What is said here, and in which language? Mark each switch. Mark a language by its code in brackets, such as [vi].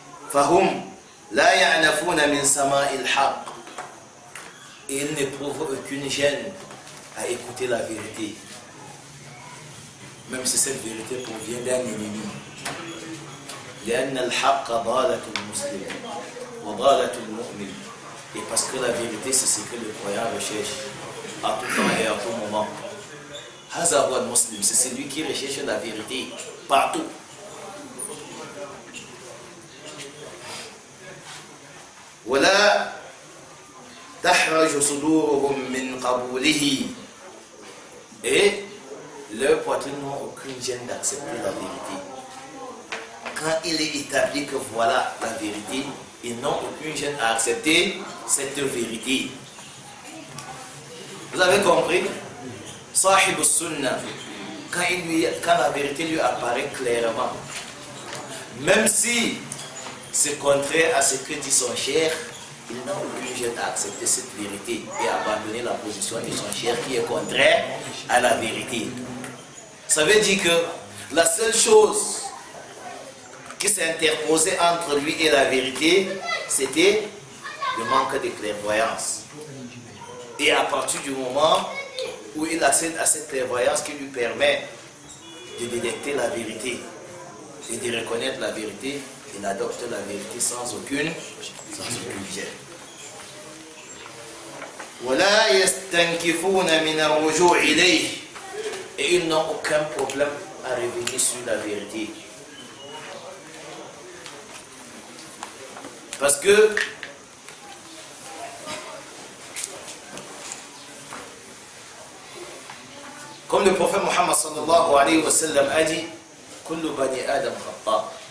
[ar] Fahum la ya'nafuna min sama'il haqq. [fr] Et ils n'éprouvent aucune gêne à écouter la vérité, même si cette vérité provient d'un ennemi. [ar] لأن الحق ضالة المسلم وضالة المؤمن. [fr] Et parce que la vérité, c'est ce que le croyant recherche à tout temps et à tout moment. [ar] هذا هو المسلم, [fr] c'est celui qui recherche la vérité partout. [ar] ولا تحرج صدورهم من قبوله. [fr] Et leurs poitrines n'ont aucune gêne d'accepter la vérité. Quand il est établi que voilà la vérité, ils n'ont aucune gêne à accepter cette vérité. Vous avez compris? Sahib al-Sunnah, quand la vérité lui apparaît clairement, même si c'est contraire à ce que dit son cheikh, il n'a aucune gêne à accepter cette vérité et abandonner la position de son cheikh qui est contraire à la vérité. Ça veut dire que la seule chose qui s'est interposée entre lui et la vérité, c'était le manque de clairvoyance. Et à partir du moment où il accède à cette clairvoyance qui lui permet de détecter la vérité et de reconnaître la vérité, il adopte la vérité sans aucune gêne. [ar] ولا يستنكفون من الرجوع إليه. [fr] Et ils n'ont aucun problème à revenir sur la vérité. Parce que comme le prophète Mohammed sallallahu alayhi wa sallam a dit, [ar] Kullu bani Adam khata.